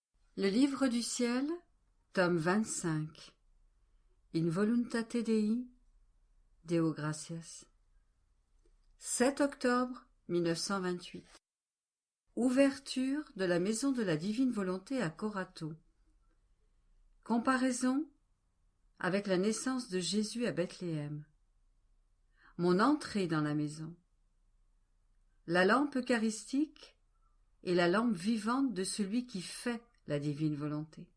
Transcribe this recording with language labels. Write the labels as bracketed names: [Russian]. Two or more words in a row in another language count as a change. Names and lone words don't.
[French] Le livre du ciel, tome 25. [Latin] In voluntate Dei, Deo gratias. [French] 7 octobre 1928. Ouverture de la maison de la divine volonté à Corato. Comparaison avec la naissance de Jésus à Bethléem. Mon entrée dans la maison. La lampe eucharistique est la lampe vivante de celui qui fait la divine volonté.